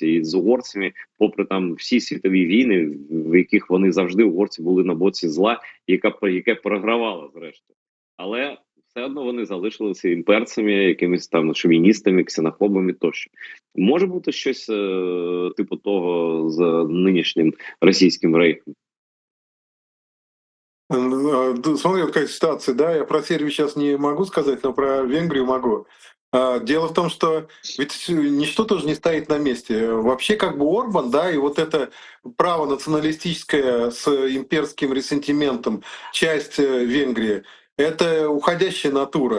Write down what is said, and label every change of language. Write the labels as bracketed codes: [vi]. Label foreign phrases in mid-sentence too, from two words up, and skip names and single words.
[uk] І з угорцями, попри там всі світові війни, в яких вони завжди угорці були на боці зла, яке програвало зрештою. Але все одно вони залишилися імперцями, якимись там шовіністами, ксенофобами тощо. Може бути щось типу того з нинішнім російським рейхом. [ru] Смотри, вот какая ситуация, да, я про Сербию сейчас не могу сказать, но про Венгрию могу. Дело в том, что ведь ничто тоже не стоит на месте. Вообще как бы Орбан, да, и вот это право националистическое с имперским ресентиментом часть Венгрии, это уходящая натура.